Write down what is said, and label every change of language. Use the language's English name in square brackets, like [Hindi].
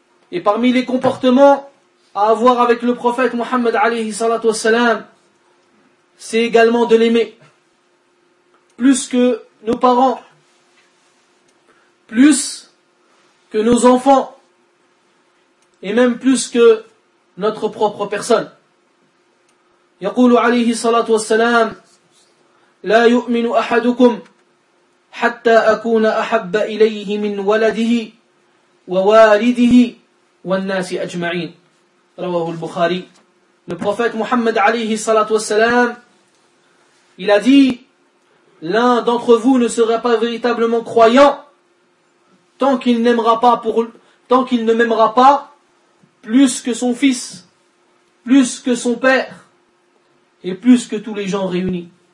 [French] Et parmi les comportements à avoir avec le prophète Muhammad alayhi salatu wassalam, c'est également de l'aimer. Plus que nos parents, plus que nos enfants, et même plus que notre propre personne. [Arabic] يقول عليه الصلاة والسلام لا يؤمن أحدكم حتى أكون أحب إليه من ولده ووالده والناس أجمعين. رواه البخاري. [French] Le prophète Muhammad [Arabic] عليه الصلاة والسلام, [French] il a dit, l'un d'entre vous ne sera pas véritablement croyant tant qu'il ne m'aimera pas plus que son fils, plus que son père, et plus que tous les gens réunis.